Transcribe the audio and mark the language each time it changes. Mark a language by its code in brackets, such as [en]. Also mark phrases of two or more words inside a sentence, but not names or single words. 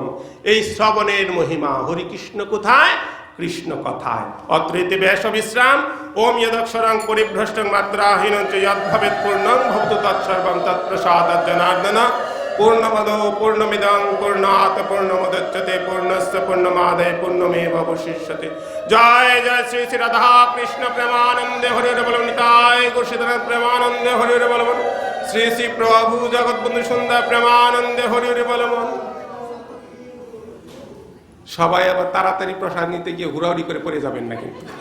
[bn] এই শ্রবণের মহিমা, হরিকৃষ্ণ কোথায়, কৃষ্ণ কথায়। অত্রিতে ব্যাস বিশ্রাম। [sa] ওম যদক্ষরং পরিভ্রষ্টং মাত্রাহীনং চ যদ্ভবেৎ পূর্ণং ভবতু তৎসর্বং তৎপ্রসাদাৎ জনার্দন। পূর্ণমদ পূর্ণমিদং পূর্ণাৎ পূর্ণমুদচ্যতে পূর্ণস্য পূর্ণমাদায় পূর্ণমেবাবশিষ্যতে। [bn] জয় জয় শ্রী শ্রী রাধা কৃষ্ণ প্রেমানন্দে হরি হরি বল। নিতাই গৌরীধর প্রেমানন্দে হরি হরি বল। শ্রী শ্রী প্রভু জগৎবন্ধু সুন্দর প্রেমানন্দে হরি হরি বল। সবাই আবার তাড়াতাড়ি প্রসাদ নিতে গিয়ে হুড়াহুড়ি করে পড়ে যাবেন না কিন্তু।